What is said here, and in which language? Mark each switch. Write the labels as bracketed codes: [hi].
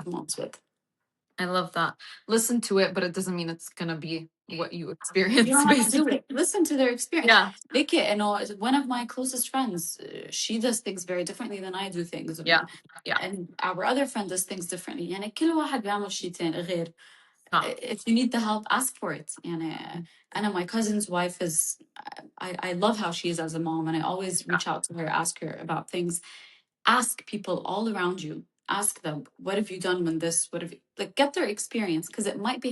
[en] yeah. leave moms with. I love that. Listen to it, but it doesn't mean it's gonna be what you You experience, don't have to do basically. it. Listen to their experience. Yeah, Vicky, you know, one of my closest friends, she does things very differently than I do things. yeah, yeah. And our other friend does things differently. [ar] يعني كل واحد بيعمل شيء تاني غير. Ah, [en] If you need the help, ask for it. And Anna, my cousin's wife is, I love how she is as a mom, and I always yeah, reach out to her, ask her about things. Ask people all around you. Ask them, what have you done when this? What have you, like, get their experience because it might be